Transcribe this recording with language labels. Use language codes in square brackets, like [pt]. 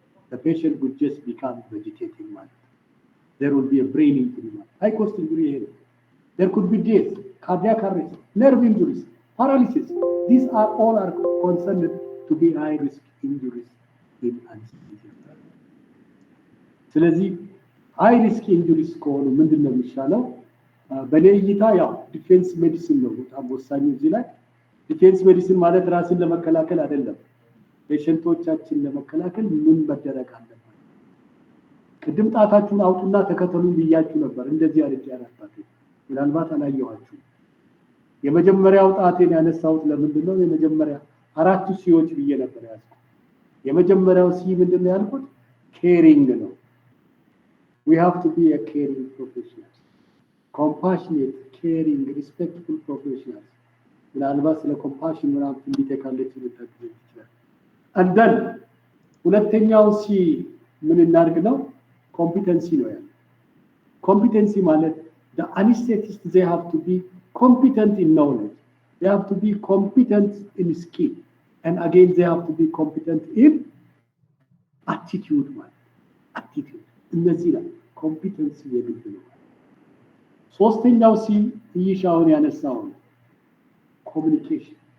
[en] The patient would just become vegetating man. There will be a brain injury, high cost injury. There could be death, cardiac arrest, nerve injuries, paralysis. These are all are considered to be high risk injuries in anesthesia. [am] ስለዚህ high risk injuries ከሆኑ ምንድን ነው የሚሻለው? በኔ እይታ ያው ዲፌንስ ሜዲሲን ነው በጣም ወሳኙ እዚህ ላይ። ዲፌንስ ሜዲሲን ማለት ራስን ለመከላከል አይደለም። ፔሸንቶቻችን ለመከላከል ምን መደረግ አለበት? ቅድም ጣታችሁን አውጡና ተከተሉን ብያችሁ ነበር። እንደዚህ አድርጌ ያላጣት ምናልባት አላየኋችሁ። የመጀመሪያው ጣቴን ያነሳሁት ለምንድን ነው? የመጀመሪያ አራቱ ሲዎች ብዬ ነበር ያልኩት። የመጀመሪያው ሲ ምንድን ነው ያልኩት? [en] caring ነው። We have to be a caring professional, compassionate, caring, respectful professionals. [am] ምናልባት ስለ ኮምፓሽን ምናምን እንዲተካለች ልታገኝ ይችላል። [en] and then [am] ሁለተኛው ሲ ምን እናድርግ ነው? ኮምፒተንሲ ነው ያለው። [en] ኮምፒተንሲ ማለት the anesthetist they have to be competent in knowledge, they have to be competent in skill, and again they have to be competent in attitude ማለት attitude [am] እነዚህ ላይ ኮምፒተንሲ የግድ ነው። ሶስተኛው ሲ ይሻውን ያነሳው ነው [en] communication.